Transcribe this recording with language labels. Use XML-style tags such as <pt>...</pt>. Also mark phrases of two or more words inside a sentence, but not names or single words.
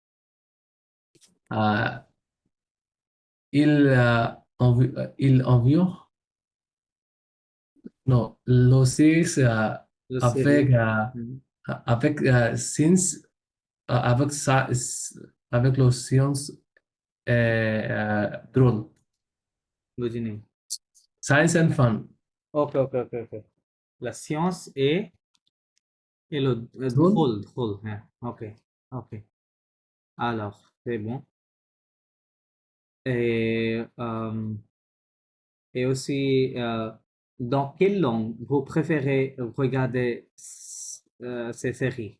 <fr>Euh, il environ, non, le série La avec, série. Mhm. avec science, avec ça, avec le science drôle.</fr> <bn>বুঝি নাই।</bn> <en>Science and fun.</en> <fr>Ok, ok, ok, ok. La science et le Drôle. drôle, drôle. Hein. Ok, ok. Alors, c'est bon. Et, euh, et aussi, dans quelle langue vous préférez regarder ces séries?</fr>